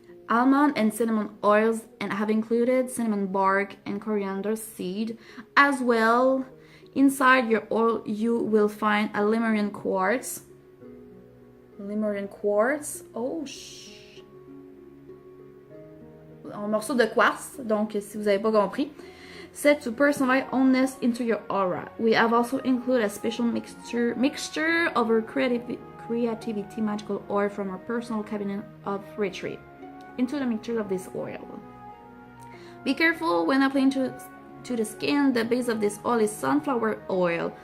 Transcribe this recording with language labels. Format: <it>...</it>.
<en>Almond and cinnamon oils, and have included cinnamon bark and coriander seed. As well, inside your oil you will find a Lemurian quartz. Lemurian quartz.</en> <fr>Oh, un morceau de quartz, donc si vous n'avez pas compris.</fr> <en>Set to personalize ownness into your aura. We have also included a special mixture of our creativity magical oil from our personal cabinet of retreat into the mixture of this oil. Be careful when applying to the skin. The base of this oil is sunflower oil.</en>